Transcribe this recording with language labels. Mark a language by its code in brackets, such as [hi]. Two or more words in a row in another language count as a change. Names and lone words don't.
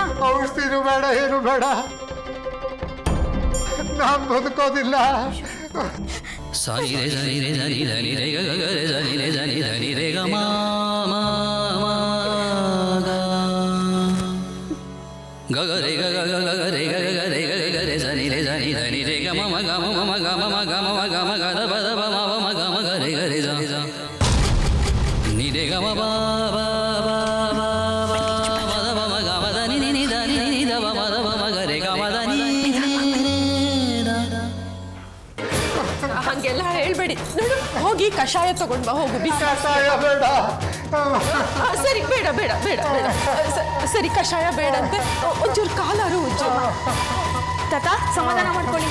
[kn] ಔಷಧಿನೂ ಬೇಡ, ಏನು ಬೇಡ. ನಾನು ಬದುಕೋದಿಲ್ಲ. ಸರಿ ರೇ ಸರಿ ರೇ ಸರಿ ಸರಿ ರೇ ಗ ಗ ರೇ ಸರಿ ರೇ ಸರಿ ಸರಿ ರೇ ಗ ಮಾ ಮಾ ಮಾ ಗ ಗ ರೇ ಗ ಗ ಗ ಗ ರೇ ಗ ಗ ರೇ ಗ ಗ ರೇ ಸರಿ ರೇ ಸರಿ ಸರಿ ರೇ ಗ ಮ ಮ ಗ ಮ ಮ ಗ ಮ ಮ ಗ ಮ ಮ ಗ ಮ ಗ ದ ಬ ದ ಬ ಮ ಮ ಗ ಮ ಗ ರೇ ಗ ರೇ ಸ ನಿ ರೇ ಗ ಮ ಬ ಬ ಬ ಬ ಮ ದ ಬ ಮ ಗ ಮ ದ ನಿ ನಿ ನಿ ದ ನಿ ನಿ ದ ಬ ಮ ದ ಬ ಮ ಗ ರೇ ಗ ಮ ದ ನಿ ಹಂಗೆಲ್ಲ ಹೇಳ್ಬೇಡಿ. ನೋಡು ಹೋಗಿ ಕಷಾಯ ತಗೊಂಡ್ ಬಾ. ಹೋಗು ಬಿಸಿ. ಕಷಾಯ ಬೇಡ. ಸರಿ ಬೇಡ ಬೇಡ ಬೇಡ ಬೇಡ. ಸರಿ ಕಷಾಯ ಬೇಡಂತೆ. ಒಂಚೂರು ಕಾಲಾರು ಉಜ್ಜು. ತಾತ ಸಮಾಧಾನ ಮಾಡ್ಕೊಳ್ಳಿ.